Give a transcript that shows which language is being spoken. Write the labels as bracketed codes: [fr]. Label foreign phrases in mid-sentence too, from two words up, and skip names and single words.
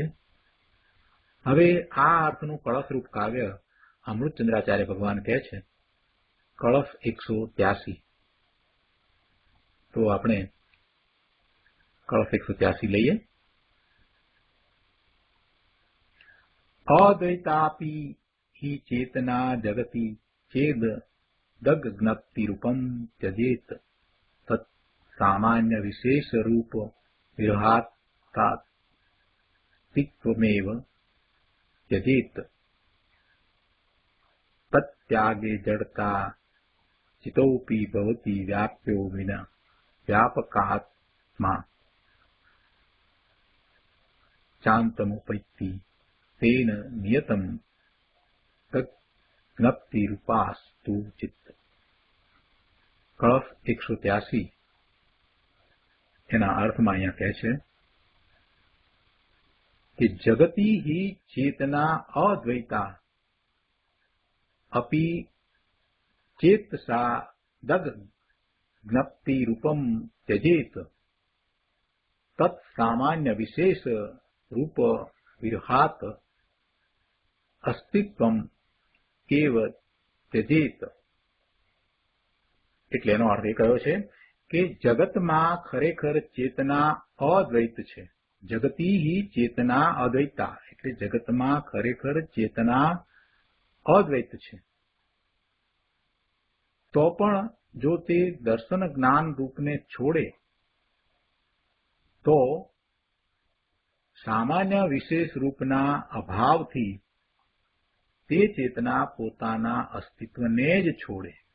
[gu] હવે આ અર્થનું કળશરૂપ કાવ્ય અમૃતચંદ્રાચાર્ય ભગવાન કહે છે, કળશ 183. તો આપણે કળશ 183 લઈએ. [sa] અદ્વૈતાપી हि चेतना जगति चेद दग ज्ञप्ति रूपम त्यजेत तत् सामान्य विशेष रूप विरहात्तित्वमेव त्यजेत तत्यागे जड़ता चितोपि भवति व्याप्यो विना व्यापकात्मा शांतमुपैति तेन नियतम ज्ञप्ति रूपास्तु चित्त. [gu] કળશ 183 એના અર્થમાં અહીંયા કહે છે કે [sa] જગતી हि चेतना अद्वैता अपि चेतसा दग ज्ञप्ति रूपम त्यजेत तत् सामान्य विशेष रूप विरहात अस्तित्वम एव त्यजेत. [gu] એટલે એનો અર્થ એ કયો છે કે જગતમાં ખરેખર ચેતના અદ્વૈત છે. [sa] જગતી हि चेतना अद्वैता [gu] એટલે જગતમાં ખરેખર ચેતના અદ્વૈત છે. તો પણ જો તે દર્શન જ્ઞાન રૂપને છોડે તો સામાન્ય વિશેષ રૂપના અભાવથી તે ચેતના પોતાના અસ્તિત્વને જ છોડે.